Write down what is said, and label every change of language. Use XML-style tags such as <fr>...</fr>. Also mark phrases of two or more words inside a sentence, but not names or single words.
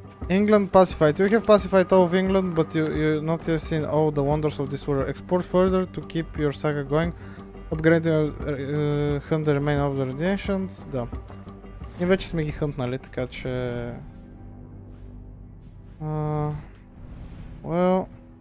<en>England pacified. You have pacified all of England, but you not have seen all the wonders of this world. Export further to keep your saga going. Upgrade hunt the remain of the nations.</en> <bg>Да. И вече сме ги хънтнали, така че...</bg> <en>Well...</en>